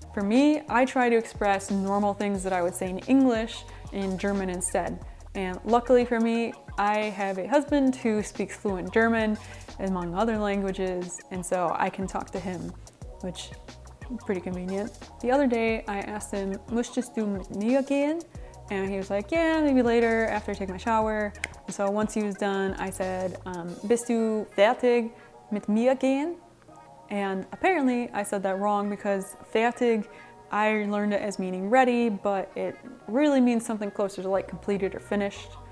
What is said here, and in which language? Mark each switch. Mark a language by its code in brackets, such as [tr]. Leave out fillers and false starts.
[en] For me, I try to express normal things that I would say in English in German instead. And luckily for me, I have a husband who speaks fluent German, among other languages, and so I can talk to him, which pretty convenient. The other day I asked him, [de] "Möchtest du mit mir gehen?" [en] And he was like, "Yeah, maybe later after I take my shower." And so once he was done, I said, [de] "Bist du fertig mit mir gehen?" [en] And apparently I said that wrong because fertig, I learned it as meaning ready, but it really means something closer to like completed or finished.